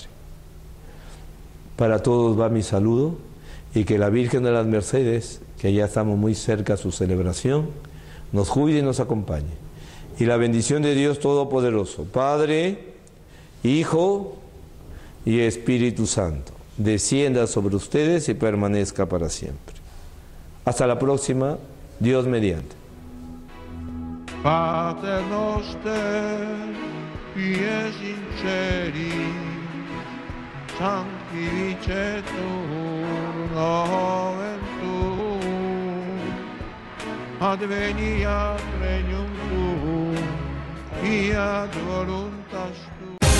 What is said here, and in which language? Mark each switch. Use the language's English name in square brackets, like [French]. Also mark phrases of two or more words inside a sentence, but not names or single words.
[Spanish] Para todos va mi saludo y que la Virgen de las Mercedes, que ya estamos muy cerca a su celebración, nos cuide y nos acompañe. Y la bendición de Dios Todopoderoso, Padre, Hijo y Espíritu Santo, descienda sobre ustedes y permanezca para siempre. Hasta la próxima, Dios mediante. [Latin] Pater noster, pies in celi, sanctificetur nomen tuum, adveniat regnum tuum, fiat voluntas tua.